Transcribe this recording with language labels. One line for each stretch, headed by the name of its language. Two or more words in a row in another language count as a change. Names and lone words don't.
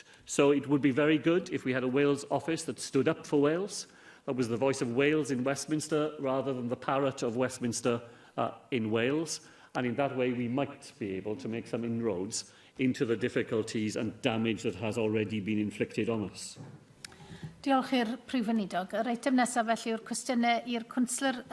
English: So it would be very good if we had a Wales office that stood up for Wales, that was the voice of Wales in Westminster rather than the parrot of Westminster in Wales, and in that way we might be able to make some inroads into the difficulties and damage that has already been inflicted on us.
Welsh: Diolch i'r Prif Weinidog. Yr eitem nesaf felly yw'r cwestiynau i'r Cwnsler